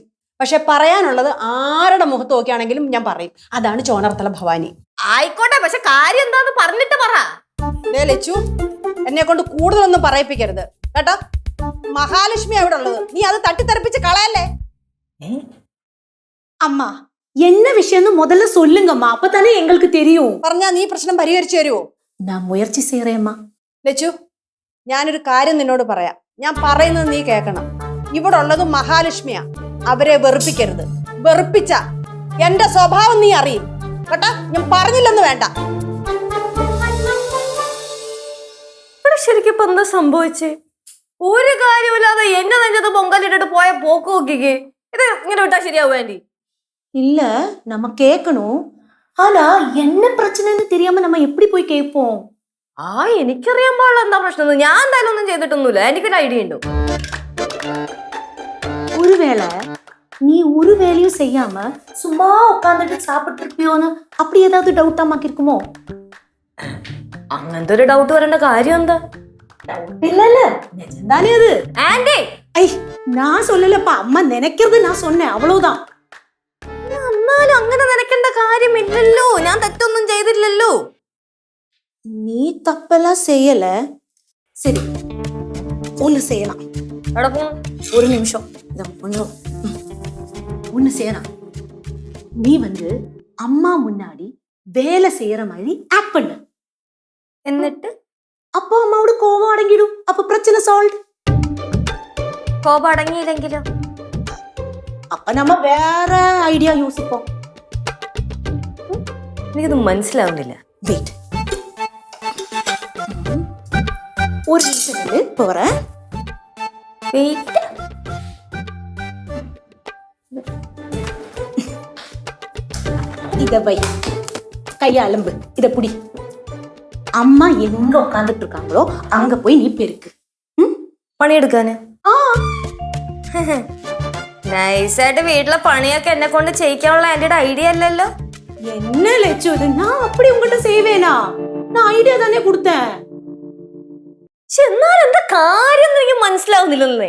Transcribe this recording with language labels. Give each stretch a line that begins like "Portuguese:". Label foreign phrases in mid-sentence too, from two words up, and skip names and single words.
Malayalam: പക്ഷെ പറയാനുള്ളത് ആരുടെ മുഖത്ത് നോക്കിയാണെങ്കിലും ഞാൻ പറയും. അതാണ് ചോനർത്തല ഭവാനി. ആയിക്കോട്ടെ, പക്ഷെ കാര്യം എന്താന്ന് പറഞ്ഞിട്ട് പറ. ലച്ചു, എന്നെ കൊണ്ട് കൂടുതലൊന്നും പറയിപ്പിക്കരുത് കേട്ടോ. മഹാലക്ഷ്മി അവിടെ ഉള്ളത്, നീ അത് തട്ടിത്തെറിപ്പിച്ച് കളയല്ലേ.
Tamil: അമ്മ என்ன விஷயம்னு முதல்ல சொல்லுங்கம்மா, அப்பதானே எங்களுக்கு தெரியும்.
Malayalam: പറഞ്ഞാ നീ പ്രശ്നം പരിഹരിച്ചു തരുവോ?
Tamil: நான் മുയற்சி செய்யறேம்மா.
Malayalam: ലച്ചു, ഞാനൊരു കാര്യം നിന്നോട് പറയാം. ഞാൻ പറയുന്നത് നീ കേൾക്കണം. ഇവിടെ ഉള്ളത് മഹാലക്ഷ്മിയാ. അവരെ വെറുപ്പിക്കരുത്. വെറുപ്പിച്ച എന്റെ സ്വഭാവം നീ അറിയും കേട്ടാ. ഞാൻ പറഞ്ഞില്ലെന്ന് വേണ്ട. ശരിക്കും ഇപ്പൊ എന്താ സംഭവിച്ചേ? ഒരു കാര്യമില്ലാതെ എന്നെ നെഞ്ചത് പൊങ്കലിട്ടിട്ട് പോയ പോക്ക് നോക്കിക്കേ. ഇത് ഇങ്ങനെ വിട്ടാ ശരിയാവും ആൻറ്റി?
Tamil: இல்ல நம்ம கேட்கணும். ஆனா என்ன பிரச்சனைன்னு தெரியாம நம்ம எப்படி போய் கேட்போம்?
Malayalam: എനിക്കറിയാൻ പാടില്ല എന്താ പ്രശ്നം. ഞാൻ എന്തായാലും ഒന്നും ചെയ്തിട്ടൊന്നുമില്ല. എനിക്കൊരു ഐഡിയ ഉണ്ടോ?
Tamil: ஒருவேளை நீ ஒரு வேலையும் செய்யாம சும்மா உட்காந்துட்டு சாப்பிட்டு இருப்பியோன்னு அப்படி ஏதாவது டவுட் அம்மாக்கு இருக்குமோ?
Malayalam: അങ്ങനത്തെ ഒരു ഡൗട്ട് വരേണ്ട കാര്യം എന്താ?
Tamil: இல்ல நிஜம்தானே அது.
Malayalam: ആൻറ്റി,
Tamil: ஐ நான் சொல்லலப்பா, அம்மா நினைக்கிறது நான் சொன்னேன், அவ்வளவுதான்.
Malayalam: എന്നാലും അങ്ങനെ നനയ്ക്കേണ്ട കാര്യമില്ലല്ലോ. ഞാൻ തെറ്റൊന്നും ചെയ്തില്ലല്ലോ.
Tamil: நீ தப்பெல்லாம் செய்யல. சரி ஒண்ணு செய்யலாம்.
Malayalam: എവിടെ പോണു?
Tamil: ஒரு நிமிஷம் இத கொஞ்சம் ஒண்ணு செய்யலாம். நீ வந்து அம்மா முன்னாடி வேலை செய்யற மாதிரி ஆக்ட் பண்ணு.
Malayalam: എന്നിട്ട്
Tamil: அப்போ அம்மாவோட கோவம் அடங்கிடும். அப்ப பிரச்சனை சால்வ்.
Malayalam: കോപം അടങ്ങിയില്ലെങ്കിലോ?
Tamil: அப்ப நம்ம வேற ஐடியா யோசிப்போம்.
Malayalam: എനിക്കിത് മനസ്സിലാവുന്നില്ല.
Tamil: வெயிட் ஒரு நிமிஷம் போறேன்.
Malayalam: വെയിറ്റ്.
Tamil: இத வை, கைய அலம்பு, இத புடி. அம்மா எங்க உட்காந்துட்டு இருக்காங்களோ அங்க போய் நீ பெருக்கு.
Malayalam: പണിയെടുക്കാന് നൈസായിട്ട് വീട്ടിലെ പണിയൊക്കെ എന്നെ കൊണ്ട് ചെയ്യിക്കാനുള്ള ആന്റിയുടെ ഐഡിയ അല്ലല്ലോ.
Tamil: என்ன லட்சு இது? நான் அப்படி உங்ககிட்ட செய்வேனா? நான் ஐடியா தானே கொடுத்தேன்.
Malayalam: പക്ഷെ എന്നാലും എന്താ കാര്യം എനിക്ക് മനസ്സിലാവുന്നില്ലെന്നേ.